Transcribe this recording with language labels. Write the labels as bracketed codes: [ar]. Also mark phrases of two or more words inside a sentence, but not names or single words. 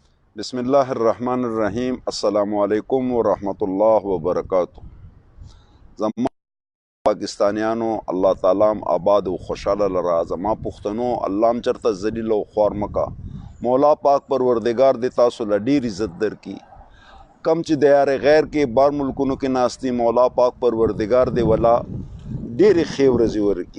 [ar] بسم اللہ الرحمن الرحیم. السلام علیکم ورحمۃ اللہ وبرکاتہ. [ps] زما پاکستانیانو الله تعالی آباد او خوشاله لرا. زما پختونو الله م چرته ذلیل او خوار مکا. مولا پاک پروردگار دی تاسو له ډیر عزت درکي. کم چې د یار غیر کې بار ملکونو کې ناستی مولا پاک پروردگار دی ولا ډیر خیر ورزي ورکی.